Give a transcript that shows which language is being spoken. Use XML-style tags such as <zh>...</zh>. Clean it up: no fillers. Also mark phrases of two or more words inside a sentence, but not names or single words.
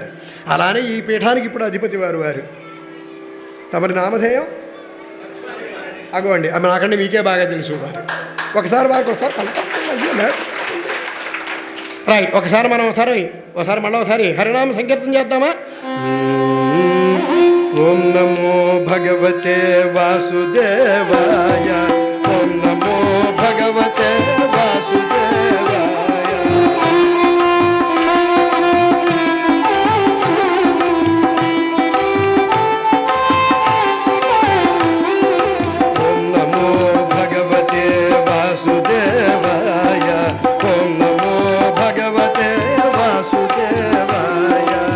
<te>అలానే ఈ పీఠానికి ఇప్పుడు అధిపతి వారు తమరి నామధేయం అగోండి. నాకంటే మీకే బాగా తెలుసు వారు. ఒకసారి రైట్, ఒకసారి మనం ఒకసారి హరినామ సంకీర్తన చేద్దామా?</te> <sa>ఓం నమో భగవతే వాసుదేవాయ, ఓం నమో భగవతే వాసుదేవాయ. ఓం నమో భగవతే వాసుదేవాయ, ఓం నమో భగవతే వాసుదేవాయ.</sa>